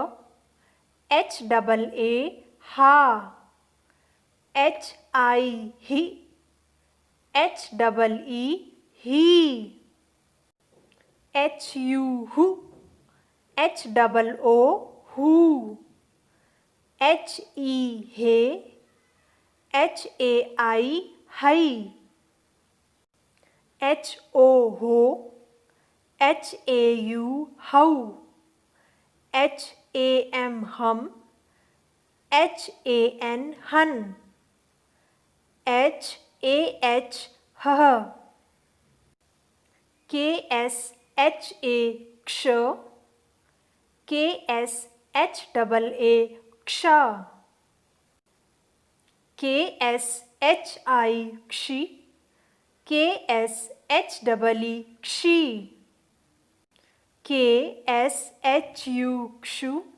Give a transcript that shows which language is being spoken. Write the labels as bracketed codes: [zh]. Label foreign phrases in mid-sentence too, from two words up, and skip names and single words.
[hi] HAA हा, HI ही, HEE ही, HU हु, HOO हू, HE हे, HAI हई, HO हो, HAU हौ, HAM हम, HAN हन, HAH हह, KSHA क्ष, KSHAA क्ष, KSHI क्षि, KSHEE क्षि, KSHU क्षु,